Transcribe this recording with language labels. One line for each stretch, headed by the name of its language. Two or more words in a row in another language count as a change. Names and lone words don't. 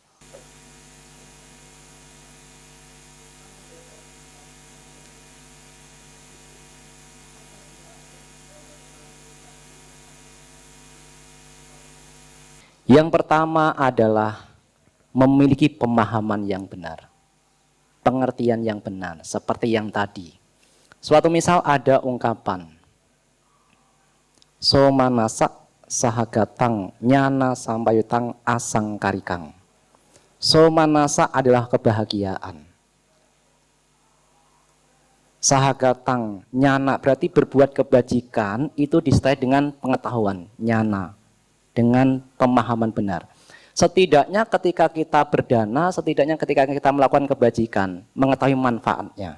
Indonesian: Yang pertama adalah memiliki pemahaman yang benar, pengertian yang benar, seperti yang tadi. Suatu misal ada ungkapan,
Pali: somanasa sahagatang nyana sambayutang asang karikang.
Indonesian: Somanasa adalah kebahagiaan.
Pali: Sahagatang nyana
Indonesian: berarti berbuat kebajikan itu disertai dengan pengetahuan, nyana, dengan pemahaman benar. Setidaknya ketika kita berdana, setidaknya ketika kita melakukan kebajikan, mengetahui manfaatnya.